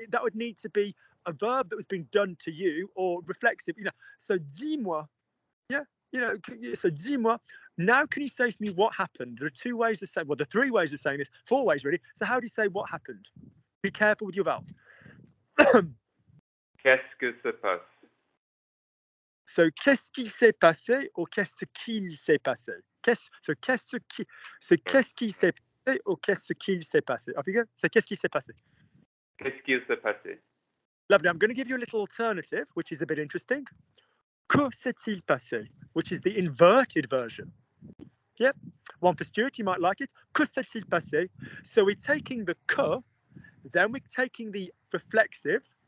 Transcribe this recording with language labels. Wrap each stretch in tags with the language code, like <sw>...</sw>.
<en>That would need to be a verb that was being done to you or reflexive. So dis-moi. Yeah, so dis-moi. Now, can you say for me what happened? There are two ways of saying, well, there are three ways of saying this, four ways really. So how do you say what happened? Be careful with your vowels.</en> <fr>Qu'est-ce que se passe? So, qu'est-ce qui s'est passé or qu'est-ce qu'il s'est passé? So, qu'est-ce qui s'est passé or qu'est-ce qu'il s'est passé? Off you go. So, qu'est-ce qui s'est passé? Qu'est-ce qu'il s'est passé?</fr> <en>Lovely. I'm going to give you a little alternative, which is a bit interesting. Que s'est-il passé? Which is the inverted version. Yep. One for Stuart, you might like it. Que s'est-il passé? So we're taking the que, then we're taking the reflexive.</en>